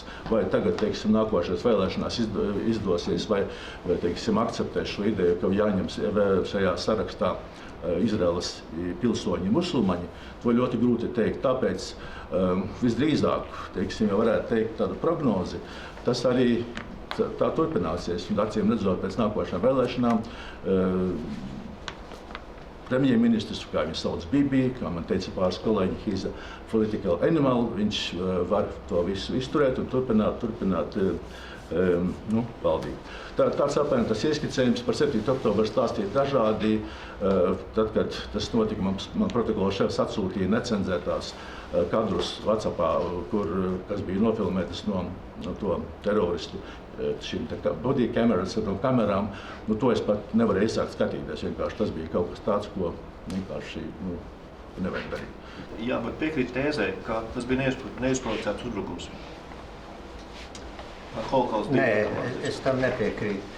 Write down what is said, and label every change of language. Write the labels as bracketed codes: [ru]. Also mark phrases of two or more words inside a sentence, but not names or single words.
[lv] Vai tagad, teiksim, nākošais vēlēšanās izdosies, vai teiksim, akceptēs šo ideju, ka jāņem šajā sarakstā Izraēlas pilsoņi musulmaņi, to ļoti grūti teikt. Tāpēc visdrīzāk, teiksim, ja varētu teikt tādu prognozi, tas arī tā turpināsies. Un acīm redzot pēc nākošām vēlēšanām, premjerministrs, kā viņu sauc Bibi, kā man teica pāris kolēģi, [en] he's a political animal, [lv] viņš var to visu izturēt un turpināt valdību. Tāds apmēram tas ieskicējums par 7. oktobru stāstīja dažādi. Tad, kad tas notika, man protokola šefs atsūtīja necenzētās kadrus WhatsAppā, kas bija nofilmētas no to teroristu šīm [en] body cameras, [lv] no kamerām. To es pat nevarēju iesākt skatīties. Vienkārši tas bija kaut kas tāds, ko vienkārši nevajag darīt. Jā, bet piekrīt tēzē, ka tas bija neizprovocēts uzbrukums. Nē, es tam nepiekrītu.